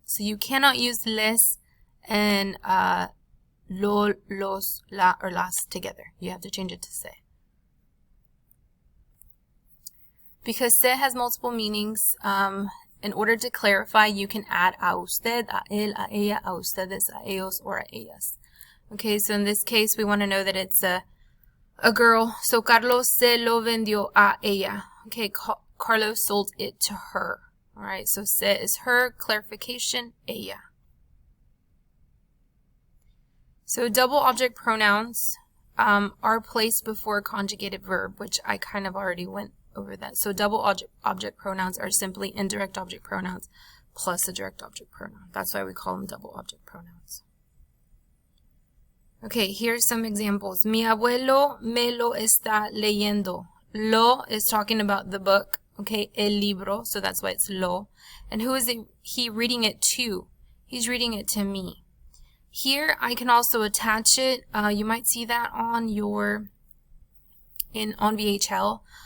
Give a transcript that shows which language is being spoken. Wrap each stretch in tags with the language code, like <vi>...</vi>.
<en>So you cannot use les and lo, los, la, or las together. You have to change it to se. Because se has multiple meanings, in order to clarify, you can add a usted, a él, a ella, a ustedes, a ellos, or a ellas. Okay, so in this case, we want to know that it's a girl.</en> <es>So Carlos se lo vendió a ella.</es> <en>Okay, Carlos sold it to her. All right, so se is her, clarification, ella. So double object pronouns are placed before a conjugated verb, which I kind of already went over that. So double object pronouns are simply indirect object pronouns plus a direct object pronoun. That's why we call them double object pronouns. Okay, here's some examples.</en> <es>Mi abuelo me lo está leyendo.</es> <en>Lo is talking about the book, okay, el libro, so that's why it's lo. And who is he reading it to? He's reading it to me. Here, I can also attach it. You might see that on VHL.</en>